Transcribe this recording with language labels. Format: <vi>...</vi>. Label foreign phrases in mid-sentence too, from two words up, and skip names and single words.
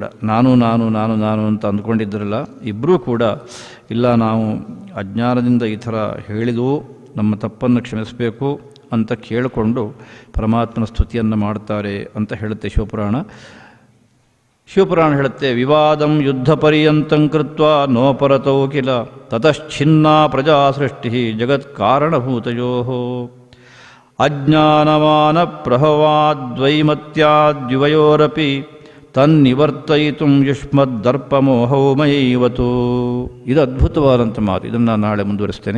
<kn>ನಾನು ನಾನು ನಾನು ನಾನು ಅಂತ ಅಂದ್ಕೊಂಡಿದ್ರಲ್ಲ, ಇಬ್ಬರೂ ಕೂಡ ಇಲ್ಲ, ನಾವು ಅಜ್ಞಾನದಿಂದ ಈ ಥರ ಹೇಳಿದವು, ನಮ್ಮ ತಪ್ಪನ್ನು ಕ್ಷಮಿಸಬೇಕು ಅಂತ ಕೇಳಿಕೊಂಡು ಪರಮಾತ್ಮನ ಸ್ತುತಿಯನ್ನು ಮಾಡ್ತಾರೆ ಅಂತ ಹೇಳುತ್ತೆ ಶಿವಪುರಾಣ. ಶಿವಪುರಾಣ ಹೇಳುತ್ತೆ,</kn> <sa>ವಿವಾದಂ ಯುದ್ಧ ಪರ್ಯಂತಂ ಕೃತ್ವಾ ನೋಪರತೌ ಕಿಲ ತತಶ್ಚಿನ್ನಾ ಪ್ರಜಾ ಸೃಷ್ಟಿ ಜಗತ್ಕಾರಣಭೂತಯೋ ಅಜ್ಞಾನಮಾನ ಪ್ರಭವಾದ್ವೈಮತ್ಯಾದ್ಯುವಯೋರಪಿ ತನ್ನಿವರ್ತಯಿತುಂ ಯುಷ್ಮದ್ದರ್ಪಮೋಹೌ ಮಯೈವತು.</sa> <kn>ಇದು ಅದ್ಭುತವಾದಂಥ ಮಾತು. ಇದನ್ನು ನಾನು ನಾಳೆ ಮುಂದುವರಿಸ್ತೇನೆ.</kn>